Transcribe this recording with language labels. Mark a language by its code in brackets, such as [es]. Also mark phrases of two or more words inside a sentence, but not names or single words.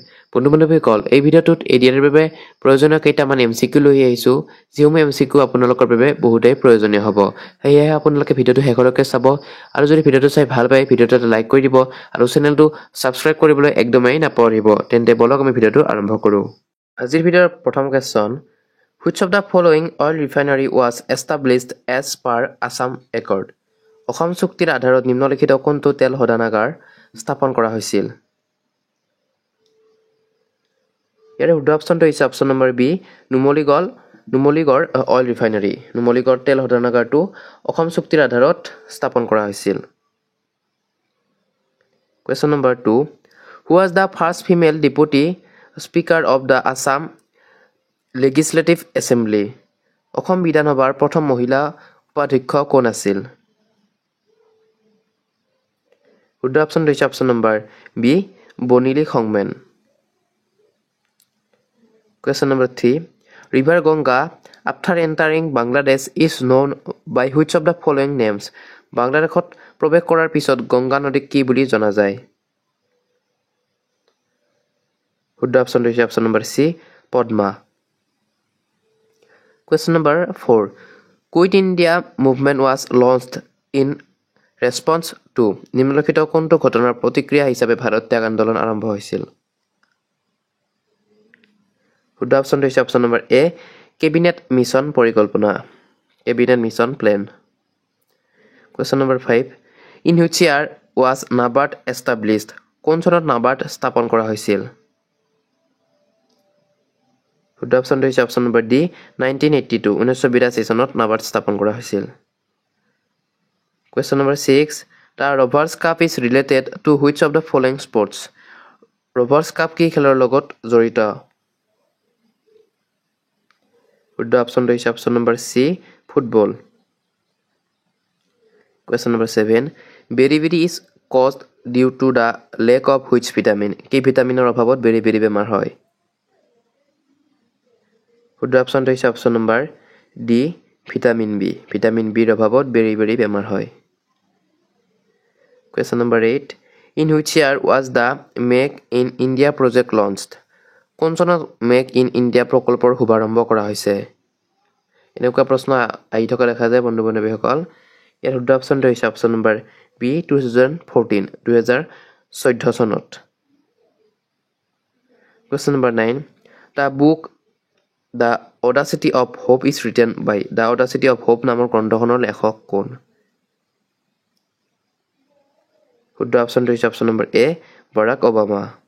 [as] বন্ধু-বান্ধৱীসকল, এই ভিডিঅ'টোত এডিআৰৰ বাবে প্ৰয়োজনীয় কেইটামান এমচিকিউ লৈ আহিছোঁ, যিসমূহ এমচিকিউ আপোনালোকৰ বাবে বহুতেই প্ৰয়োজনীয় হ'ব। সেয়েহে আপোনালোকে ভিডিঅ'টো শেষলৈকে চাব আৰু যদি ভিডিঅ'টো চাই ভাল পায়, ভিডিঅ'টো এটা লাইক কৰি দিব আৰু চেনেলটো ছাবস্ক্ৰাইব কৰিবলৈ একদমেই নাপাহৰিব। তেন্তে বলক আমি ভিডিঅ'টো আৰম্ভ কৰোঁ। আজিৰ ভিডিঅ'ৰ প্ৰথম কুৱেশ্যন, [en] Which of the following oil refinery was established as per Assam Accord? [as] অসম চুক্তিৰ আধাৰত নিম্নলিখিত কোনটো তেল শোধনাগাৰ স্থাপন কৰা হৈছিল? ইয়াৰে শুদ্ধ অপশ্যনটো হৈছে [en] option number [as] বি, নুমলীগড় অইল ৰিফাইনাৰী। নুমলীগড় তেল শোধনাগাৰটো অসম চুক্তিৰ আধাৰত স্থাপন কৰা হৈছিল। [en] question number [as] 2, [en] Who was the first female deputy speaker of the Assam Legislative Assembly? [as] অসম বিধানসভাৰ প্ৰথম মহিলা উপাধ্যক্ষ কোন আছিল? শুদ্ধ অপশ্যনটো হৈছে [en] option number [as] বি, বনিলী সংমেন। [en] Question number 3, River Ganga after entering Bangladesh is known by which of the following names? [as] বাংলাদেশত প্ৰৱেশ কৰাৰ পিছত গংগা নদীক কি বুলি জনা যায়? শুদ্ধ অপশ্যনটো হৈছে [en] option number [as] সি, পদ্মা। [en] Question number 4, Quit India movement was launched in response to? [as] নিম্নলিখিত কোনটো ঘটনাৰ প্ৰতিক্ৰিয়া হিচাপে ভাৰত ত্যাগ আন্দোলন আৰম্ভ হৈছিল? শুদ্ধ অপশ্যনটো হৈছে [en] option number [as] এ, কেবিনেট মিছন পৰিকল্পনা, কেবিনেট মিছন প্লেন। [en] Question number 5, In which year was NABARD established? [as] কোন চনত নাবাৰ্ড স্থাপন কৰা হৈছিল? শুদ্ধ অপশ্যনটো হৈছে [en] option number [as] ডি, 1982, 1982 চনত নাবাৰ্ড স্থাপন কৰা হৈছিল। [en] Question number 6, The Rovers Cup is related to which of the following sports? [as] Rovers Cup কি খেলৰ লগত জড়িত? শুদ্ধ অপশ্যনটো হৈছে [en] option number [as] সি, ফুটবল। [en] Question number 7, Beriberi is caused due to the lack of which vitamin? [as] কি ভিটামিনৰ অভাৱত বেৰিবেৰি বেমাৰ হয়? শুদ্ধ অপশ্যনটো হৈছে [en] option number [as] ডি, ভিটামিন বি। ভিটামিন বিৰ অভাৱত বেৰিবেৰি বেমাৰ হয়। Question number 8, In which year was the Make in India project launched? কোন চনত মেক ইন ইণ্ডিয়া প্ৰকল্পৰ শুভাৰম্ভ কৰা হৈছে? এনেকুৱা প্ৰশ্ন আহি থকা দেখা যায় বন্ধু-বান্ধৱীসকল। ইয়াৰ শুদ্ধ অপশ্যনটো হৈছে [en] option number [as] বি, 2014, 2014 চনত। [en] Question number 9, The book The Audacity of Hope is written by? [as] The Audacity of Hope নামৰ গ্ৰন্থখনৰ লেখক কোন? শুদ্ধ অপশ্যনটো হৈছে [en] option number [as] এ, বাৰাক ওবামা।